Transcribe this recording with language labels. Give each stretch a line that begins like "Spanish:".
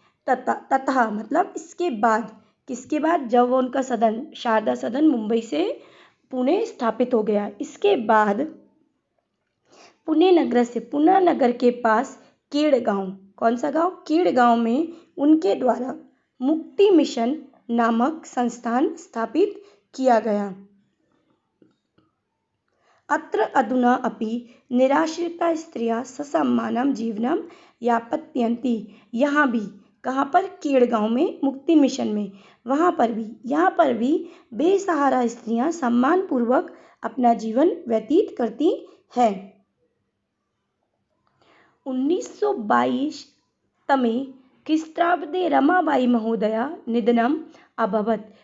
Hindi: तथा मतलब इसके बाद, किसके बाद, जब वो उनका सदन, शारदा सदन मुंबई से पुणे स्थापित हो गया, इसके बाद पुणे नगर से, पुणे नगर के पास कीड़गांव, कौन सा गांव, कीड़गांव में उनके द्वारा मुक्ति मिशन नामक संस्थान स्थापित किया गया।
Sanskrit: अत्र अधुना अपि निराश्रिता स्त्रियः ससम्मानं जीवनं यापयन्ति।
Hindi: यहाँ भी, कहाँ पर, कीड़गांव में, मुक्ति मिशन में, वहाँ पर भी, यहाँ पर भी बेसहारा स्त्रियाँ सम्मानपूर्वक अपना जीवन व्यतीत करती हैं।
Sanskrit: 1922 तमे ख्रीष्टाब्दे रमाबाई महोदया निधनम अभवत्।